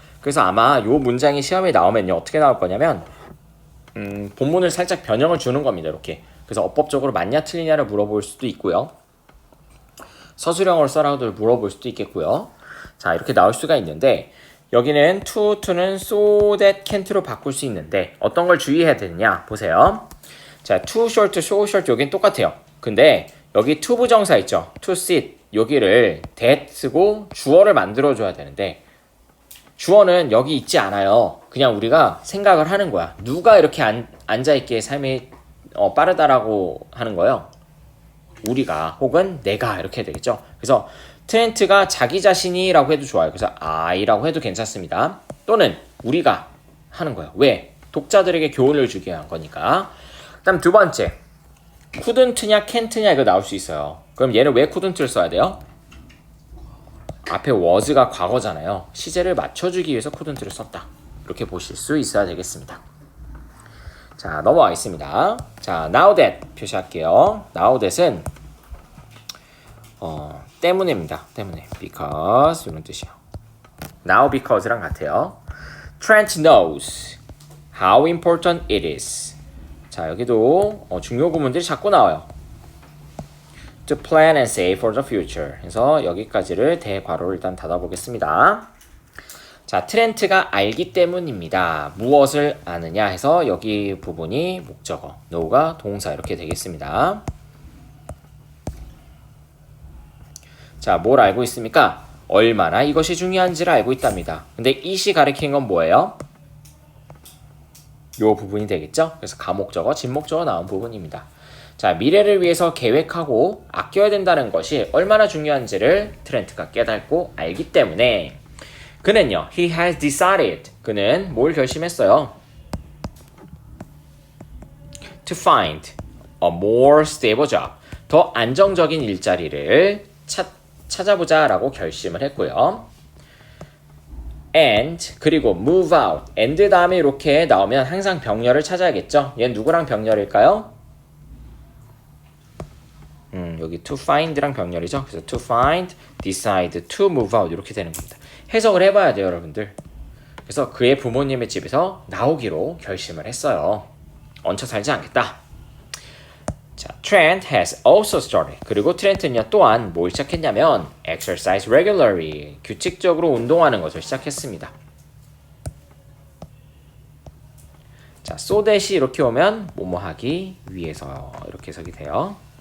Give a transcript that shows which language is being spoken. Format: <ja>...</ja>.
<ko>그래서 아마 이 문장이 시험에 나오면요. 어떻게 나올 거냐면 본문을 살짝 변형을 주는 겁니다. 이렇게. 그래서 어법적으로 맞냐 틀리냐를 물어볼 수도 있고요. 서술형으로 써라도 물어볼 수도 있겠고요. 자, 이렇게 나올 수가 있는데 여기는 to는</ko> <en>so that can't</en> <ko>로 바꿀 수 있는데 어떤 걸 주의해야 되느냐 보세요. 자,</ko> <en>too short, so short</en> <ko>여긴 똑같아요. 근데 여기 to 부정사 있죠.</ko> <en>to sit</en> <ko>여기를 that 쓰고 주어를 만들어줘야 되는데 주어는 여기 있지 않아요. 그냥 우리가 생각을 하는 거야. 누가 이렇게 앉아있기에 삶이 빠르다라고 하는 거예요? 우리가 혹은 내가 이렇게 해야 되겠죠. 그래서 트렌트가 자기 자신이라고 해도 좋아요. 그래서 I라고 해도 괜찮습니다. 또는 우리가 하는 거예요. 왜? 독자들에게 교훈을 주기 위한 거니까. 그다음 두 번째, couldn't냐 can't냐 이거 나올 수 있어요. 그럼 얘는 왜 couldn't를 써야 돼요? 앞에 was가 과거잖아요. 시제를 맞춰주기 위해서 couldn't를 썼다. 이렇게 보실 수 있어야 되겠습니다. 자, 넘어가겠습니다. 자, now that 표시할게요. now that은 때문에입니다. 때문에. because 이런 뜻이에요. now because랑 같아요.</ko> <en>Trent knows how important it is.</en> <ko>자, 여기도 중요 구문들이 자꾸 나와요.</ko> <en>To plan and save for the future.</en> <ko>그래서 여기까지를 대괄호를 일단 닫아보겠습니다. 자, 자, 트렌트가 알기 때문입니다. 무엇을 아느냐 해서 여기 부분이 목적어, know가 동사 이렇게 되겠습니다. 자, 뭘 알고 있습니까? 얼마나 이것이 중요한지를 알고 있답니다. 근데 이시 가리키는 건 뭐예요? 요 부분이 되겠죠? 그래서 가목적어, 진목적어 나온 부분입니다. 자, 미래를 위해서 계획하고 아껴야 된다는 것이 얼마나 중요한지를 트렌트가 깨닫고 알기 때문에 그는요,</ko> <en>he has decided.</en> <ko>그는 뭘 결심했어요?</ko> <en>To find a more stable job.</en> <ko>더 안정적인 일자리를 찾아보자 라고 결심을 했고요.</ko> <en>And</en> <ko>그리고</ko> <en>move out.</en> <ko>and 다음에 이렇게 나오면 항상 병렬을 찾아야겠죠. 얘는 누구랑 병렬일까요? 여기 to find랑 병렬이죠. 그래서</ko> <en>to find, decide, to move out</en> <ko>이렇게 되는 겁니다. 해석을 해봐야 돼요, 여러분들. 그래서 그의 부모님의 집에서 나오기로 결심을 했어요. 얹혀 살지 않겠다.</ko> <en>자, Trent has also started.</en> <ko>그리고 트렌트는요 또한 뭘 시작했냐면</ko> <en>exercise regularly.</en> <ko>규칙적으로 운동하는 것을 시작했습니다. 자, so that이 이렇게 오면 뭐뭐 하기 위해서 이렇게 해석이 돼요.</ko>